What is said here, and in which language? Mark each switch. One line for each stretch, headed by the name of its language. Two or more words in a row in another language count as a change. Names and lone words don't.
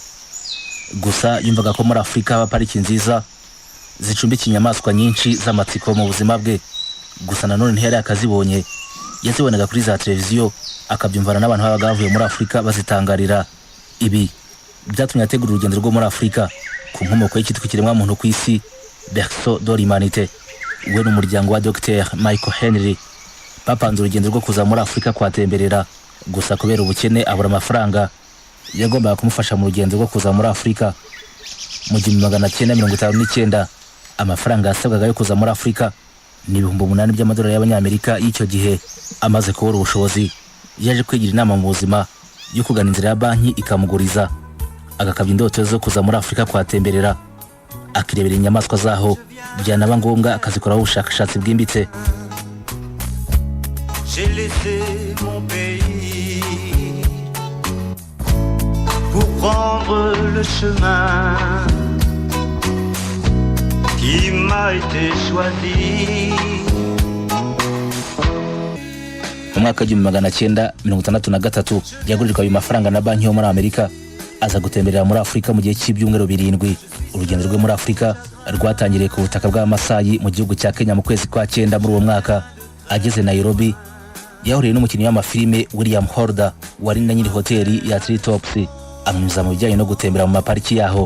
Kinyarwanda: Gusa yumvaga ko muri Afurika haba pariki nziza zicumbikiye inyamaswa nyinshi z'amatsiko mu buzima bwe. Gusa nanone ntiyari akazibonye, yazibonaga kuri za televiziyo, akabyumvana n'abantu babaga bavuye muri Afurika bazitangarira. Ibi byatumye ategura urugendo rwo muri Afurika ku nkomoko y'ikitwa ikiremwa muntu ku isi,
French: Berceau de l'Humanité.
Kinyarwanda: We n'umuryango wa Dr Michael Henry bapanze urugendo rwo kuza muri Afurika kwatemberera. Gusa kubera ubukene abura amafaranga yagombaga kumufasha mu rugendo rwo kuza muri Afurika. Mu 1959 amafaranga yasabwaga yo kuza muri Afurika ni $8,000 by'amadolari y'abanyamerika y'icyo gihe. Amaze kubura ubushobozi, yaje kwigira inama mu buzima yo kugana inzira ya banki ikamuguriza, agakabya indoto zo kuza muri Afurika kwatemberera, akirebera inyamaswa zaho, byanaba ngombwa akazikoraho ubushakashatsi bwimbitse.
French: J'ai laissé mon pays pour prendre le chemin qui m'a été choisi.
Kinyarwanda: mu mwaka w'1963 yagurirwa ayo mafaranga na banki yo muri Amerika aza gutemberera muri Afrika mu gihe cy'ibyumweru 7. Urugendo rwe muri Afrika rwatangiriye ku butaka bw'Amasayi mu gihugu cya Kenya mu kwezi kwa 9 muri uwo mwaka. Ageze Nairobi yahuriye n'umukinnyi w'amafilime William Horder wari na nyiri hoteli ya Three Tops, amwuza mu bijyanye no gutembera mu mapariki yaho.